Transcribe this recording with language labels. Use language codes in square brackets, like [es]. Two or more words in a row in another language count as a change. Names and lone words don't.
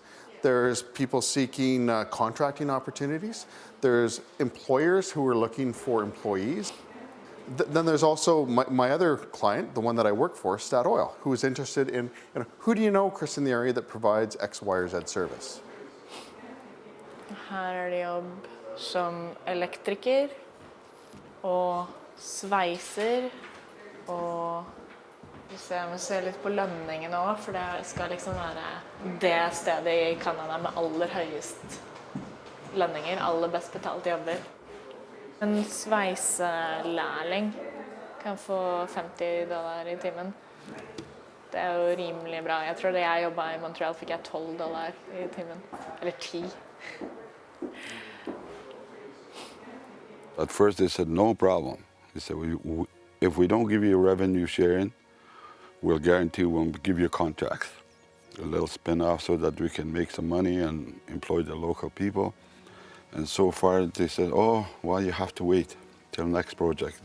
[en] There's people seeking contracting opportunities. There's employers who are looking for employees. Then there's also my other client, the one that I work for, Statoil, who is interested in, who do you know, Chris, in the area that provides X, Y, or Z service? [no] Her det jobb som elektriker og sveiser. Og jeg må se litt på lønningen også, for det skal liksom være det stedet i Canada med aller høyest lønninger, aller best betalte jobber. En sveiselærling kan få $50 i timen. Det er jo rimelig bra. Jeg tror da jeg jobbet i Montreal fikk jeg $12 i timen. Eller 10. [en] At first they said, no problem. They said, if we don't give you revenue sharing, we'll guarantee we'll give you contracts. A little spin-off so that we can make some money and employ the local people. And so far they said, oh, well, you have to wait till next project.